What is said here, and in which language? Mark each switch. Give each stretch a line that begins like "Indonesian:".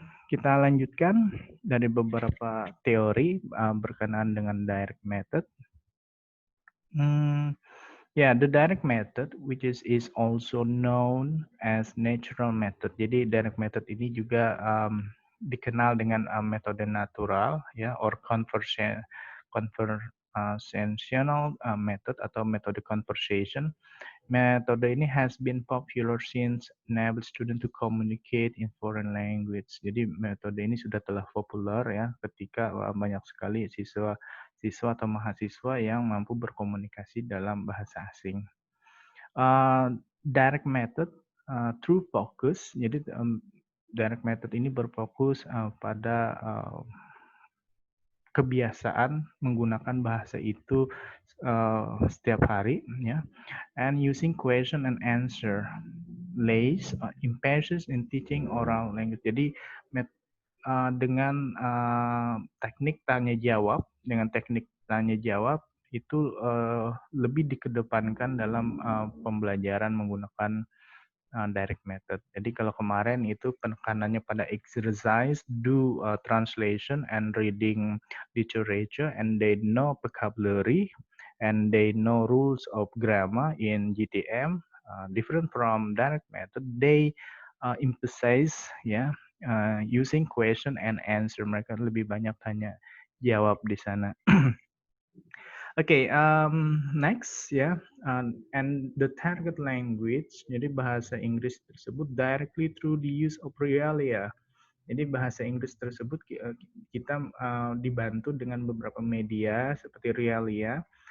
Indonesian: Kita lanjutkan dari beberapa teori berkenaan dengan direct method.
English: Yeah, the direct method, which is also known as natural method.
Indonesian: Jadi direct method ini juga dikenal dengan metode natural, ya,
English: or conversational method
Indonesian: atau metode conversation. Metode ini
English: has been popular since enable student to communicate in foreign language.
Indonesian: Jadi metode ini sudah telah populer ya ketika banyak sekali siswa atau mahasiswa yang mampu berkomunikasi dalam bahasa asing.
English: Direct method through focus.
Indonesian: Jadi direct method ini berfokus pada kebiasaan menggunakan bahasa itu setiap hari, ya.
English: And using question and answer lays emphasis in teaching oral language.
Indonesian: Jadi dengan teknik tanya jawab, itu lebih dikedepankan dalam pembelajaran menggunakan direct method. Jadi kalau kemarin itu penekanannya pada
English: exercise, do translation and reading literature, and they know vocabulary, and they know rules of grammar in GTM. Different from direct method, they emphasize using question and answer.
Indonesian: Mereka lebih banyak tanya jawab di sana.
English: Okay, next ya, and the target language,
Indonesian: jadi bahasa Inggris tersebut
English: directly through the use of realia.
Indonesian: Jadi bahasa Inggris tersebut kita dibantu dengan beberapa media seperti realia.